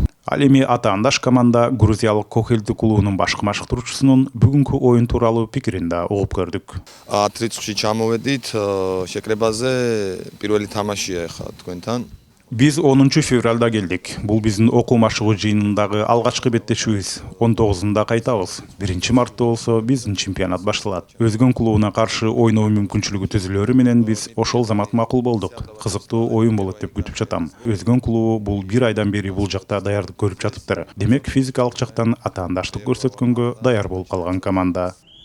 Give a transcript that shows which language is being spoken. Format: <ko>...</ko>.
<ky>Ал эми атаандаш команда грузиялык Кохелди клубунун башкы машыктыруучусунун бүгүнкү оюн тууралуу пикирин да угуп көрдүк.</ky> <ka>Атрицукში ჩამოვედით შეკრებაზე პირველი თამაშია ახლა თქვენთან.</ka> <ky>Биз 10 февралда келдик. Бул биздин окуу машыгуу жыйынындагы алгачкы беттешүүбүз. 19-ында кайтабыз. 1-мартта болсо биздин чемпионат башталат. Өзгөн клубуна каршы ойноо мүмкүнчүлүгү түзүлөрү менен биз ошол замат макул болдук. Кызыктуу оюн болот деп күтүп жатам. Өзгөн клубу бул 1 айдан бери бул жакта даярдык көрүп жатыптыр. Демек физикалык жактан атаандаштык көрсөткөнгө даяр болуп калган команда.</ky>